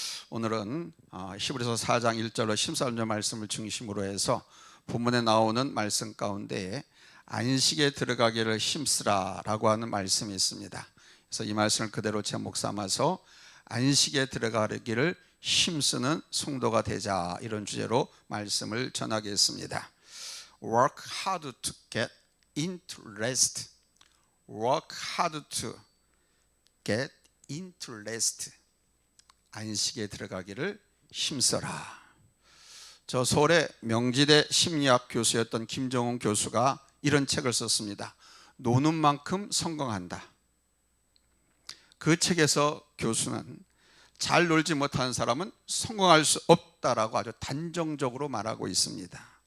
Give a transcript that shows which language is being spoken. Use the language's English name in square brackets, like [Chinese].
[Korean] 오늘은 히브리서 4장 1절로 13절 말씀을 중심으로 해서 본문에 나오는 말씀 가운데 안식에 들어가기를 힘쓰라 라고 하는 말씀이 있습니다. 그래서 이 말씀을 그대로 제목 삼아서 안식에 들어가기를 힘쓰는 성도가 되자, 이런 주제로 말씀을 전하겠습니다. [English] Work hard to get into rest. Work hard to get into rest. [Korean] 안식에 들어가기를 힘써라. 저 서울의 명지대 심리학 교수였던 김정훈 교수가 이런 책을 썼습니다. 노는 만큼 성공한다. 그 책에서 교수는 잘 놀지 못하는 사람은 성공할 수 없다라고 아주 단정적으로 말하고 있습니다.